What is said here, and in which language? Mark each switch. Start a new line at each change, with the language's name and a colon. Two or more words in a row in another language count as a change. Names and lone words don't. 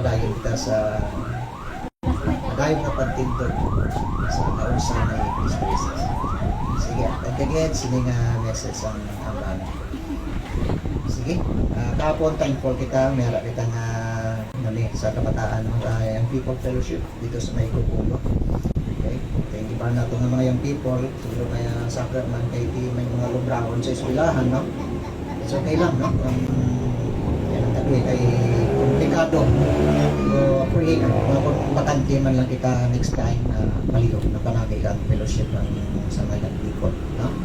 Hiligaynon: mag-train kita sa padayon nga pagtindog sa kaunsa na Kristo Jesus. Sige, again, sini nga message ang amban. Sige, kahapon thankful kita, may harap kita nga sa kabataan ng
English: Young People Fellowship
Hiligaynon: dito sa may Kukulo. Okay,
English: thank you
Hiligaynon: ba na ito ng mga
English: young people,
Hiligaynon: siguro kaya sakit man kay may mga lumbraon sa eskwelahan, no?
English: It's okay lang, no?
Hiligaynon: Yan ang tabi kay komplikado. So, pray, kung bakante man lang kita
English: next time,
Hiligaynon: maliyok na panagay ang fellowship ng sa mga
English: young people,
Hiligaynon: no?